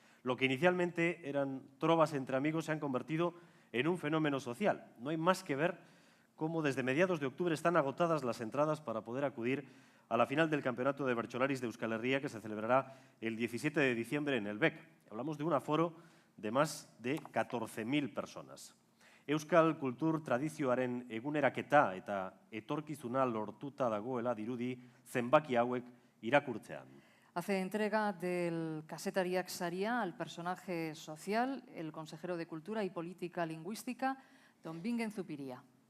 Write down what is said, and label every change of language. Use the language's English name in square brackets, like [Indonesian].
[Spanish] Lo que inicialmente eran trovas entre amigos se han convertido en un fenómeno social. No hay más que ver cómo desde mediados de octubre están agotadas las entradas para poder acudir a la final del Campeonato de Bertsolaris de Euskal Herria, que se celebrará el 17 de diciembre en el BEC. Hablamos de un aforo de más de 14.000 personas. [Basque] Euskal kultur tradizioaren eguneraketa eta etorkizuna lortuta dagoela dirudi zenbaki hauek irakurtzean. [Spanish] Hace entrega del Kazetariak Saria al personaje social, el consejero de Cultura y Política Lingüística, don Bingen Zupiria.